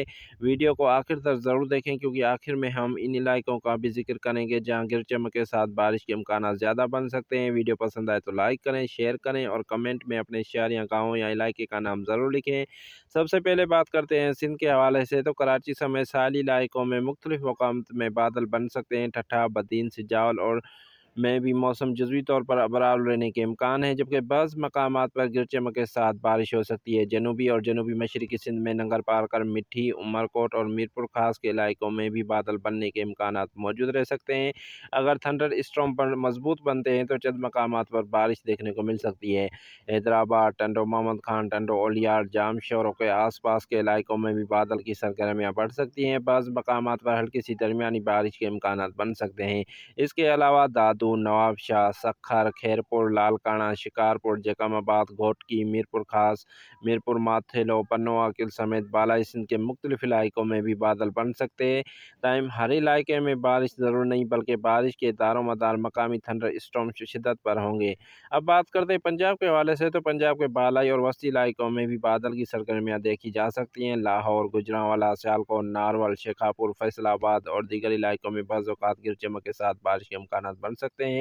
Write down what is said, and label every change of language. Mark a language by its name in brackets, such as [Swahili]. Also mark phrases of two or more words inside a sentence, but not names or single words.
[Urdu] ویڈیو کو آخر تک ضرور دیکھیں، کیونکہ آخر میں ہم ان علاقوں کا بھی ذکر کریں گے جہاں گر چمک کے ساتھ بارش کے امکان زیادہ بن سکتے ہیں. ویڈیو پسند آئے تو لائک کریں، شیئر کریں اور کمنٹ میں اپنے شہر یا گاؤں یا علاقے کا نام ضرور لکھیں. سب سے پہلے بات کرتے ہیں سندھ کے حوالے سے، تو کراچی سمیت ساحلی علاقوں میں مختلف مقامات میں بادل بن سکتے ہیں. ठट्ठा, بدین، سجاول اور میں بھی موسم جزوی طور پر ابرار رہنے کے امکان ہے، جبکہ بعض مقامات پر گر چمک کے ساتھ بارش ہو سکتی ہے. جنوبی اور جنوبی مشرقی سندھ میں ننگر پار، مٹی، عمرکوٹ اور میرپور خاص کے علاقوں میں بھی بادل بننے کے امکانات موجود رہ سکتے ہیں. اگر [English] thunder storm [Urdu] پر مضبوط بنتے ہیں تو چند مقامات پر بارش دیکھنے کو مل سکتی ہے. حیدرآباد، ٹنڈو محمد خان، ٹنڈو اولیار، جام شہروں کے آس پاس کے علاقوں میں بھی بادل کی سرگرمیاں بڑھ سکتی ہیں. بعض مقامات پر ہلکی سی درمیانی بارش کے امکانات بن سکتے ہیں. اس کے علاوہ دادو، نوابشاہ، سکھر، خیرپور، لالکانہ، شکارپور، جکاماباد، گھوٹکی، میرپور خاص، میرپور ماتھیلو، پنوآ کل سمیت بالائی سندھ کے مختلف علاقوں میں بھی بادل بن سکتے ہیں. ٹائم ہر علاقے میں بارش ضرور نہیں، بلکہ بارش کے دارومدار مقامی [English] thunder storm [Urdu] کی شدت پر ہوں گے. اب بات کرتے ہیں پنجاب کے حوالے سے، تو پنجاب کے بالائی اور وسطی علاقوں میں بھی بادل کی سرگرمیاں دیکھی جا سکتی ہیں. لاہور، گوجرانوالہ، سیالکوٹ، نارووال، شیخاپور، فیصل آباد اور دیگر علاقوں میں بعض اوقات گر چمک کے ساتھ بارش کے امکانات بن سکتے ہیں.